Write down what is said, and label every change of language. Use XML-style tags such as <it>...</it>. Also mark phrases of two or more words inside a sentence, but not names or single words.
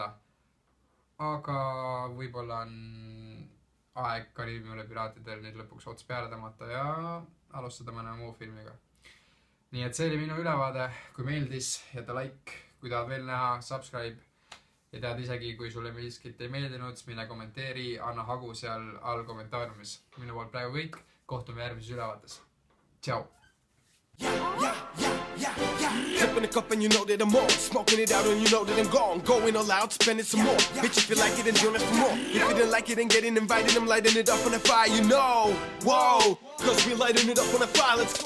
<et>Aga võib-olla on aeg Kariibi mere piraatidel nüüd lõpuks ots peale tõmmata ja alustada mõne muu filmiga. Nii et see oli minu ülevaade, kui meeldis, jäta like, kui tahad veel näha, subscribe ja tead isegi, kui sulle miskit ei meeldinud, siis mine kommenteeri, anna hagu seal all kommentaariumis. Minu poolt praegu kõik, kohtume järgmises ülevaates. Tšau!</et> <en>Sipping a cup and you know that I'm on. Smoking it out and you know that I'm gone. Going all out, spending some more. Bitch, if you like it, then join us for more. If you didn't like it, then getting invited. I'm lighting it up on the fire, you know. Whoa, cause we lighting it up on the fire, let's go.</en>